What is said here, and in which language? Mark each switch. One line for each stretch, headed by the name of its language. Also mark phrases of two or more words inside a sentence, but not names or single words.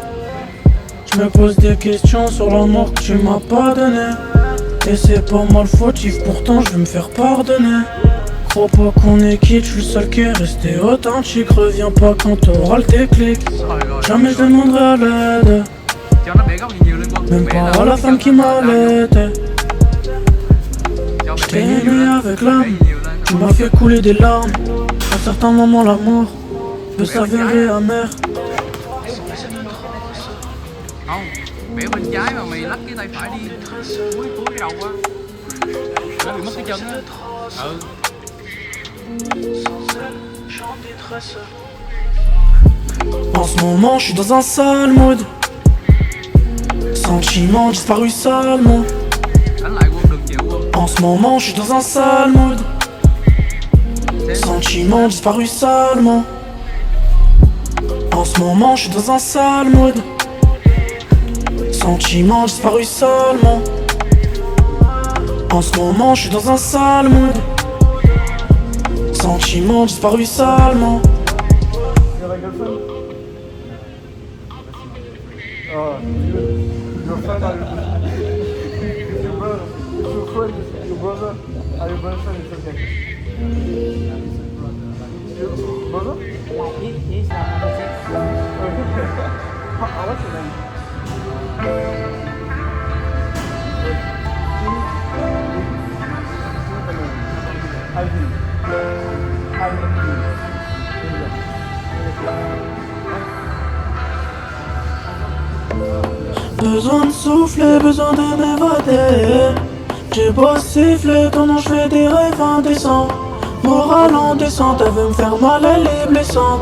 French: Je me pose des questions sur l'amour que tu m'as pas donné. Et c'est pas moi le fautif, pourtant je vais me faire pardonner. Crois pas qu'on est quitte, je suis le seul qui est resté authentique. Reviens pas quand t'auras le déclic. Jamais je demanderai à l'aide,
Vietnamese: Cho nó bẻ góc nhiều lên con.
French: même
Vietnamese: Bẻ
French: pas à la femme qui m'allaitait. Je t'ai aimé avec l'âme, tu m'as fait couler des larmes. À certains moments l'amour peut s'avérer amer.
Vietnamese: Không, bẻ bên trái mà mày lắc cái tay phải đi cuối cái đầu á. Nó bị mất cái chân á. Ừ.
French: En ce moment je suis dans un sale mood. Sentiment disparu salement.
Vietnamese: Đánh lại quân đừng chịu quân.
French: En ce moment je suis dans un sale mood. Sentiment disparu salement. En ce moment je suis dans un sale mood. Sentiment disparu salement. En ce moment je suis dans un sale mood. Sentiment disparu salement.
English: Your friend are your brother. Your friend, your brother, are your boyfriend is okay. Your brother? He's not on What's your name? Ivan.
French: Besoin de souffler, besoin de m'évader. J'ai beau siffler quand je fais des rêves indécents. Morale en descente, elle veut me faire mal, elle est blessante.